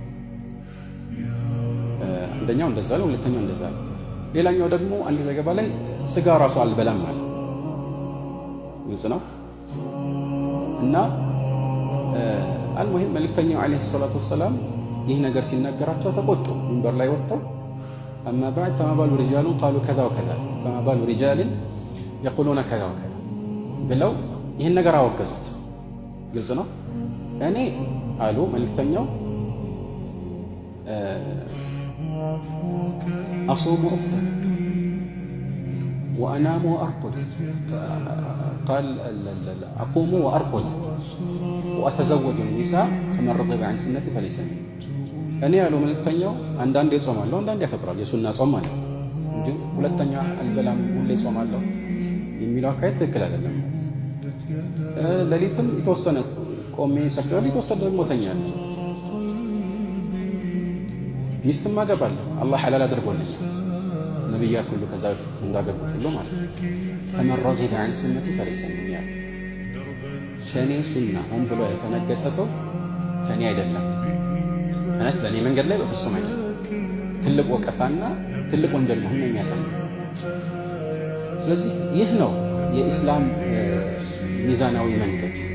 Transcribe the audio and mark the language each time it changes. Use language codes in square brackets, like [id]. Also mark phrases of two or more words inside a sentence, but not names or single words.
[am] አንደኛው እንደዛ ነው፣ ሁለተኛው እንደዛ ነው። ሌላኛው ደግሞ አንድ ዘገባ ላይ ስጋ ራሱ አልበላም ማለት ግልጽ ነው። እና አልሙሂም መልእክተኛው [ar] عليه الصلاة والسلام [am] ይህ ነገር ሲነገራቸው ተቆጡ። ሚንበር ላይ ወጥተው [ar] أما بعد فما بال رجال قالوا كذا وكذا فما بال رجال يقولون كذا وكذا [am] ብለው ይህን ነገር አወገዙት። ግልጽ ነው። እኔ አሉ መልእክተኛው [ar] أصوم وأفطر وأنام وأرقد قال أقوم وأرقد وأتزوج النساء فمن رغب عن سنتي فليس مني [am] እኔ ያለው መልእክተኛው አንዳንዴ ጾማለሁ አንዳንዴ ያፈጥራል፣ የሱና ጾም ማለት ነው እንጂ ሁለተኛ አልበላም ሁሌ ጾማለሁ የሚለው አካሄድ ትክክል አይደለም። ሌሊትም የተወሰነ ቆሜ ሰግዳለሁ፣ የተወሰነ ደግሞ ተኛለሁ። ሚስትም አገባለሁ፣ አላህ ሐላል አድርጎልኛል። ነብያት ሁሉ ከዛ በፊት እንዳገቡ ሁሉ ማለት ነው። [ar] فمن رغب عن سنتي فليس مني [am] ከኔ ሱና ሆን ብሎ የተነገጠ ሰው ከኔ አይደለም። ማለት በእኔ መንገድ ላይ በፍጹም አይደለም። ትልቅ ወቀሳና ትልቅ ወንጀል መሆኑን የሚያሳይ። ስለዚህ ይህ ነው የኢስላም ሚዛናዊ መንገድ።